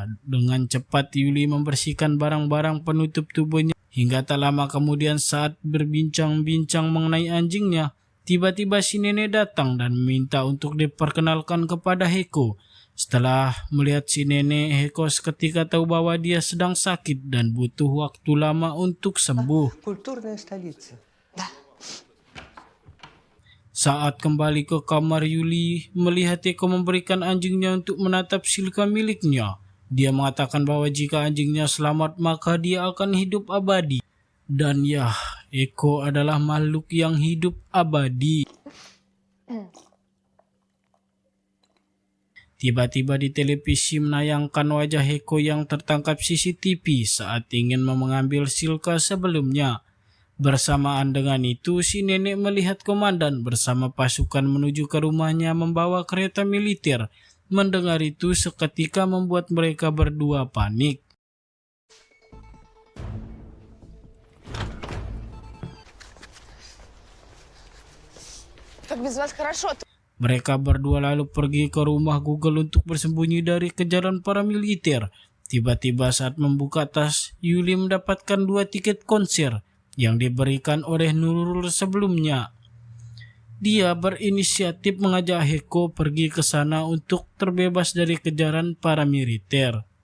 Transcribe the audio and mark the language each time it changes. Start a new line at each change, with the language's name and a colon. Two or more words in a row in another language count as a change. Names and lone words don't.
Indonesian: Dengan cepat Yuli membersihkan barang-barang penutup tubuhnya hingga tak lama kemudian saat berbincang-bincang mengenai anjingnya, tiba-tiba si nenek datang dan meminta untuk diperkenalkan kepada Heko. Setelah melihat si nenek, Heko seketika tahu bahwa dia sedang sakit dan butuh waktu lama untuk sembuh.
Russian: Культурная столица.
Indonesian: Saat kembali ke kamar Yuli, melihat Heko memberikan anjingnya untuk menatap Silka miliknya. Dia mengatakan bahwa jika anjingnya selamat maka dia akan hidup abadi. Dan ya, Heko adalah makhluk yang hidup abadi. Tiba-tiba di televisi menayangkan wajah Heko yang tertangkap CCTV saat ingin mengambil Silka sebelumnya. Bersamaan dengan itu, si nenek melihat komandan bersama pasukan menuju ke rumahnya membawa kereta militer. Mendengar itu seketika membuat mereka berdua panik.
Russian: Как без вас хорошо.
Indonesian: Mereka berdua lalu pergi ke rumah Google untuk bersembunyi dari kejaran para militer. Tiba-tiba saat membuka tas, Yuli mendapatkan 2 tiket konser yang diberikan oleh Nurul sebelumnya. Dia berinisiatif mengajak Heko pergi ke sana untuk terbebas dari kejaran para militer.